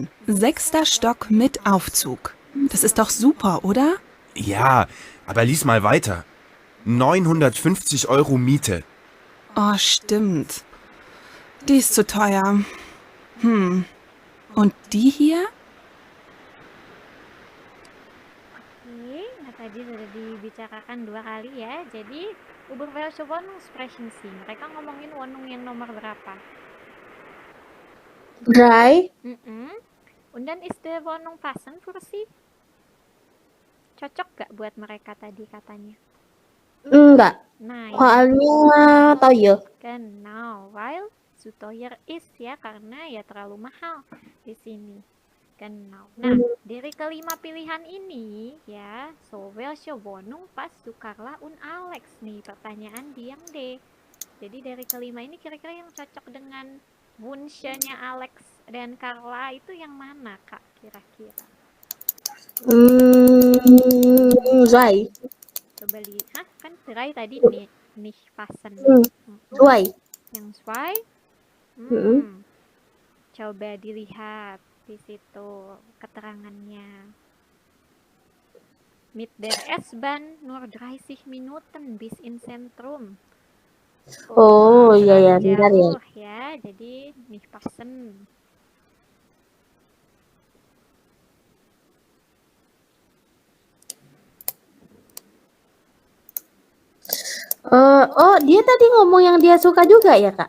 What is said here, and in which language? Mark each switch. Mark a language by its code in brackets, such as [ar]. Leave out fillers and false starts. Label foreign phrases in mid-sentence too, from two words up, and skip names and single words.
[de] 6. Stock mit Aufzug. Das ist doch super, oder? Ja, aber lies mal weiter. 950 Euro Miete. Oh, stimmt. Die ist zu teuer. Und die hier? [id] Oke, nah tadi sudah dibicarakan 2 kali ya. Jadi, [de] über welche Wohnung sprechen Sie? [id] Mereka ngomongin Wohnung yang nomor berapa? 3. [de] Und dann ist die Wohnung passend für Sie? [id] Cocok gak buat mereka tadi katanya? Enggak. Nah, Soalnya teuer. [de] genau, weil zu teuer ist [id] ya, karena ya terlalu mahal di sini. Genau. Nah, dari kelima pilihan ini ya, [de] so welche Wohnung passt zu Carla und Alex nih, [id] pertanyaan di yang D. Jadi dari kelima ini kira-kira yang cocok dengan Wunschnya Alex dan Carla itu yang mana, Kak, kira-kira? Zwei. Coba lihat, kan Try tadi nih passen. Zwei. Yang zwei? Coba dilihat di situ keterangannya. [de] Mit der S-Bahn nur 30 Minuten bis in Zentrum. [id] Oh, iya ya, bentar ya. Jauh ya, jadi nih passen. Oh, dia tadi ngomong yang dia suka juga ya, Kak?